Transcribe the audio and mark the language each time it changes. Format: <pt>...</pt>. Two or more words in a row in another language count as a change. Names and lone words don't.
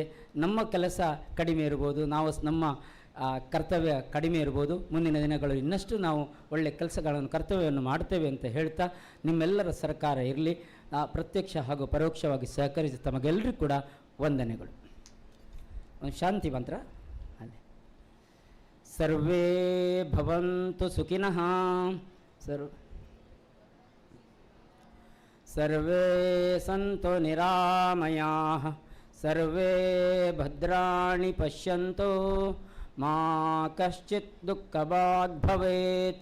<kn>ನಮ್ಮ ಕೆಲಸ ಕಡಿಮೆ ಇರ್ಬೋದು, ನಮ್ಮ ಕರ್ತವ್ಯ ಕಡಿಮೆ ಇರ್ಬೋದು. ಮುಂದಿನ ದಿನಗಳು ಇನ್ನಷ್ಟು ನಾವು ಒಳ್ಳೆಯ ಕೆಲಸಗಳನ್ನು, ಕರ್ತವ್ಯವನ್ನು ಮಾಡ್ತೇವೆ ಅಂತ ಹೇಳ್ತಾ, ನಿಮ್ಮೆಲ್ಲರ ಸರ್ಕಾರ ಇರಲಿ. ಪ್ರತ್ಯಕ್ಷ ಹಾಗೂ ಪರೋಕ್ಷವಾಗಿ ಸಹಕರಿಸಿ ತಮಗೆಲ್ಲರಿಗೂ ಕೂಡ ವಂದನೆಗಳು. ಒಂದು ಶಾಂತಿ ಮಂತ್ರ.</kn> <sa>ಸರ್ವೇ ಭವಂತು ಸುಖಿನಃ ಸರ್ವೇ ಸಂತು ನಿರಾಮಯಾಃ ಸರ್ವೇ ಭದ್ರಾಣಿ ಪಶ್ಯಂತು ಮಾ ಕಶ್ಚಿತ್ ದುಃಖಭಾಗ್ ಭವೇತ್.</sa>